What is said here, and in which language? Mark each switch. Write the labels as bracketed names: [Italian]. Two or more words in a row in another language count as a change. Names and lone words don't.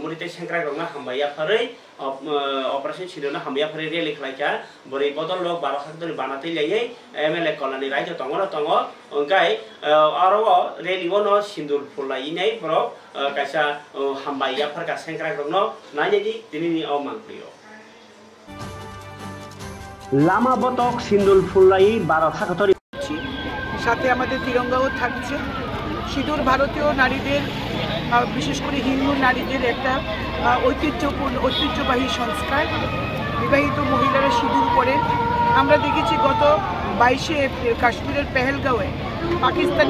[Kok Borok] Modi te sengkrai rongna hambaya pharai operation sindur na hambaya pharai rally khlaika bori bodol lok 12 haktori banate laiye MLA kolani raija tongo engkai aro rally wono sindur phulai nei bro kaisa hambaya pharka sengkrai rongno nanya ji tini ni mangprio lama botok sindur phulai 12 haktori [Bangla] সাথে আমাদের তিরঙ্গাও থাকছে সিঁদুর ভারতীয় নারীদের বিশেষ করে হিন্দু নারীদের একটা ঐতিহ্যবাহী সংস্কার বিবাহিত মহিলারা সিঁদুর পরেন আমরা দেখেছি গত 22শে এপ্রিল কাশ্মীরের পেহেলগাঁওয়ে পাকিস্তানি